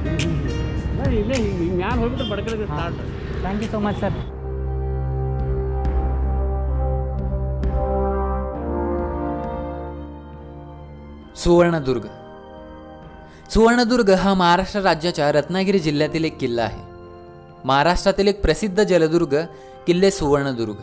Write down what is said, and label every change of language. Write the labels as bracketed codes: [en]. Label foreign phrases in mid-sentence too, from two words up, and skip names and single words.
[kn] ಇಲ್ಲೇ ಮ್ಯಾಲೆ ಹೋಗ್ಬಿಟ್ಟು ಬಡ್ಕಲಿಗೆ ಸ್ಟಾರ್ಟ್. [en] thank you so much sir. [mr] सुवर्णदुर्ग. सुवर्णदुर्ग हा महाराष्ट्र राज्याच्या रत्नागिरी जिल्ह्यातील एक किल्ला आहे. महाराष्ट्रातील एक प्रसिद्ध जलदुर्ग किल्ले सुवर्णदुर्ग.